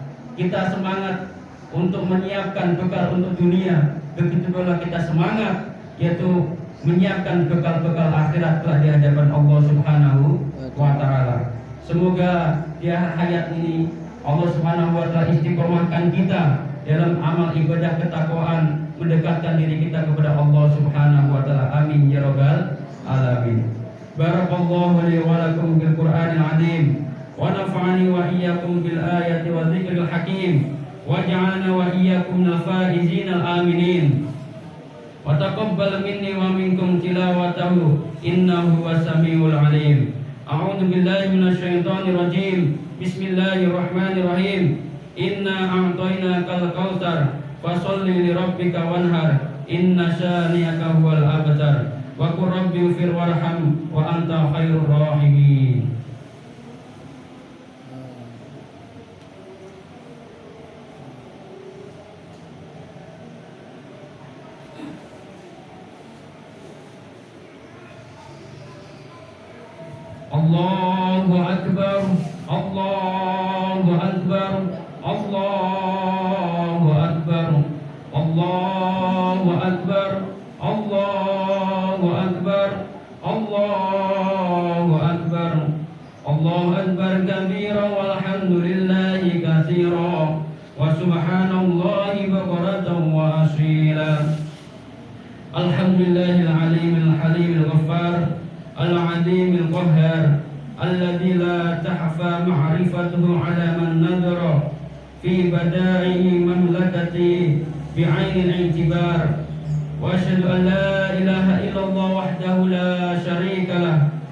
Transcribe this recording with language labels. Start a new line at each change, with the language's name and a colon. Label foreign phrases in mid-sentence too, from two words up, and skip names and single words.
Indonesian: Kita semangat untuk menyiapkan bekal untuk dunia, begitu pula kita semangat yaitu menyiapkan bekal-bekal akhirat kelak di hadapan
Arabic: الله سبحانه وتعالى.
Indonesian: Semoga di hayat ini
Arabic: الله سبحانه وتعالى
Indonesian: istiqomahkan kita dalam amal ibadah ketakwaan, mendekatkan diri kita kepada
Arabic: الله سبحانه وتعالى. آمين يا رب العالمين. بارك الله لي ولكم بالقرآن العظيم ونفعني وإياكم بالآيات والذكر الحكيم. واجعلنا وإياكم الفائزين الآمنين. وتقبل مني ومنكم تلاوته إنه السميع العليم. أعوذ بالله من الشيطان الرجيم. بسم الله الرحمن الرحيم. إنا أعطيناك الكوثر فصل لربك وانحر. إن شانئك هو الأبتر. وقل رب اغفر وارحم وأنت خير الراحمين. الله أكبر، الله أكبر، الله أكبر, الله أكبر، الله أكبر، الله أكبر، الله أكبر كبيرا والحمد لله كثيرا وسبحان الله بكرة وأصيلا. الحمد لله العليم الحليم الغفار العليم القهار الذي لا تخفى معرفته على من نظر في بدائع مملكته بعين الاعتبار وأشهد أن لا إله إلا الله وحده لا شريك له